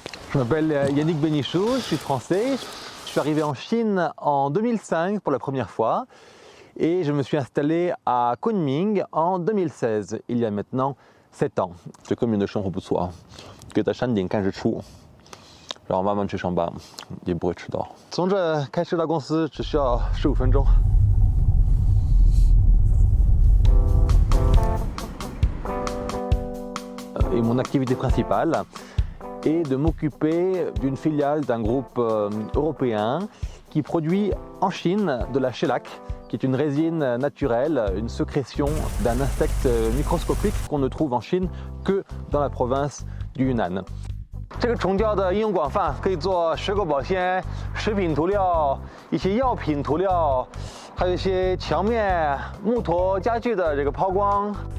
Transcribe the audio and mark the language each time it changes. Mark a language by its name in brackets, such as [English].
[French] Je m'appelle Yannick Benichou, je suis français. Je suis arrivé en Chine en 2005 pour la première fois et je me suis installé à Kunming en 2016, il y a maintenant 7ans。 [Chinese] 这昆明的生活不错啊，可以在山顶看日出，然后慢慢去上班，也不会迟到。从这开车到公司只需要15分钟。 [French] Et mon activité principale et de m'occuper d'une filiale d'un groupe européen qui produit en Chine de la shellac, qui est une résine naturelle, une sécrétion d'un insecte microscopique qu'on ne trouve en Chine que dans la province du Yunnan. [Chinese] 这个虫胶的应用广泛，可以做水果保鲜、食品涂料、一些药品涂料，还有一些墙面、木头、家具的这个抛光。